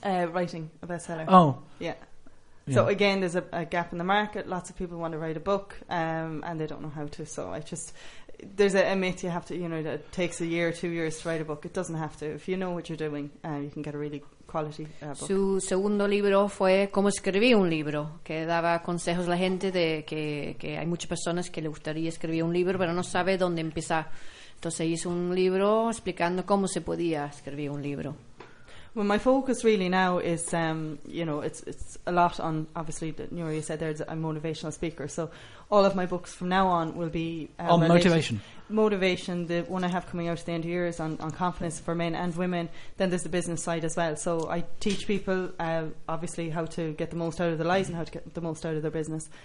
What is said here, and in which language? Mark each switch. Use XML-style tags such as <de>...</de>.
<en>Writing a bestseller. Oh. Yeah. So again, there's a gap in the market. Lots of people want to write a book, and they don't know how to. So I just, there's a myth you have to, you know, that it takes a year or 2 years to write a book. It doesn't have to. If you know what you're doing, you can get a really quality book.</en> <es>Su segundo libro fue Cómo escribir un libro, que daba consejos a la gente de que hay muchas personas que le gustaría escribir un libro, pero no sabe dónde empezar. Entonces hizo un libro explicando cómo se podía escribir un libro.</es> <en>Well, my focus really now is, you know, it's a lot on, obviously, Nuria, you said there, I'm a motivational speaker. So all of my books from now on will be... on motivation. Motivation, the one I have coming out at the end of the year is on confidence for men and women. Then there's the business side as well. So I teach people, obviously, how to get the most out of their lives and how to get the most out of their business.</en>